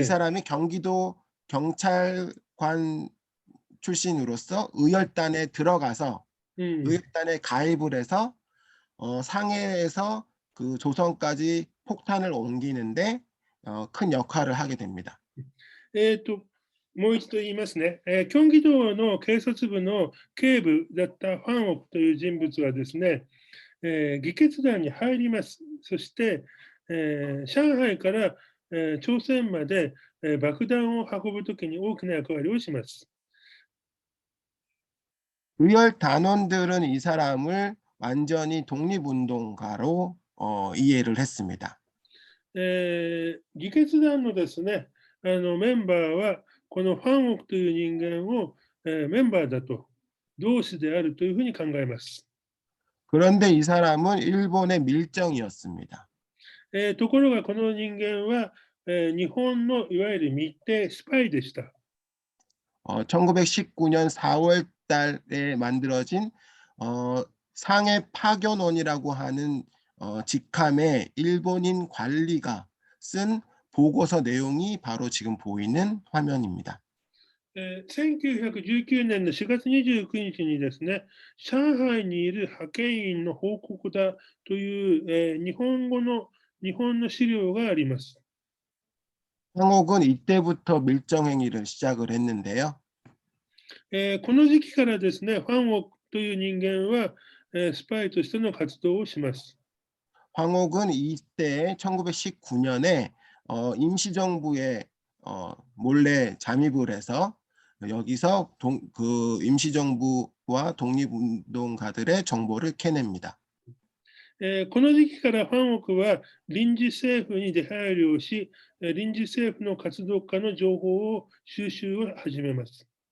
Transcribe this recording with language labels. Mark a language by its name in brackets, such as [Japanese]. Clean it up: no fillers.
[Korean] 이 사람이 경기도 경찰관 출신으로서 의열단에 들어가서 의열단에 가입을 해서 상해에서 그 조선까지 폭탄을 옮기는데 큰 역할을 하게 됩니다. [Japanese] もう一度言いますね。京畿道の警察部の警部だったファンオクという人物はですね、議決団に入ります。そして、上海から、朝鮮まで、爆弾を運ぶときに大きな役割をします。 [Korean] 의열 단원들은 이 사람을 완전히 독립운동가로 이해를 했습니다. [Japanese] 議決団のですね、メンバーはこのファンオクという人間を、メンバーだと、同志であるというふうに考えます。 [Korean] 그런데 이 사람은 일본의 밀정이었습니다. [Japanese] ところがこの人間は、日本のいわゆる密偵スパイでした。 [Korean] 1919년 4월 달에 만들어진 상해 파견원이라고 하는 직함의 일본인 관리가 쓴 보고서 내용이 바로 지금 보이는 화면입니다. [Japanese] 1919年の4月29日にですね、上海にいる派遣員の報告だという、日本の資料があります。 [Korean] 황옥은 이때부터 밀정 행위를 시작을 했는데요. [Japanese] この時期からですね、ファンオクという人間は、スパイとしての活動をします。 [Korean] 황옥은 이때 1919년에 임시정부에 몰래 잠입을 해서 여기서 그 임시정부와 독립운동가들의 정보를 캐냅니다. [Japanese] この時期からファンオクは臨時政府に出入りをし、臨時政府の活動家の情報を収集を始めます。